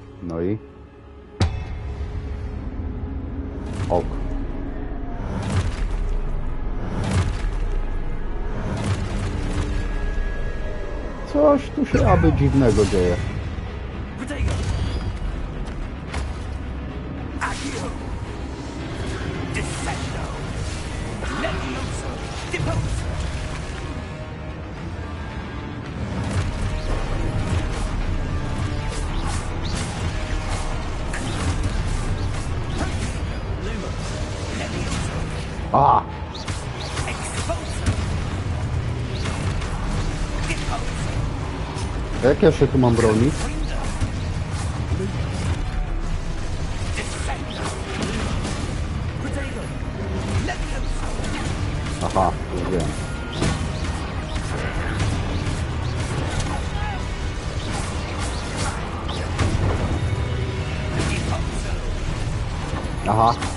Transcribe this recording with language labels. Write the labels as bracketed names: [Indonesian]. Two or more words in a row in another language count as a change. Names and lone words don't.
[Polish] No i... Ok. Coś tu się aby dziwnego dzieje. [Latin] Protego! Accio! Descendo! Levioso! Deposo! Lumos! Levioso! A! Expulso! Deposo! [Polish] Jak ja się tu mam bronić? Aha, już wiem. Aha.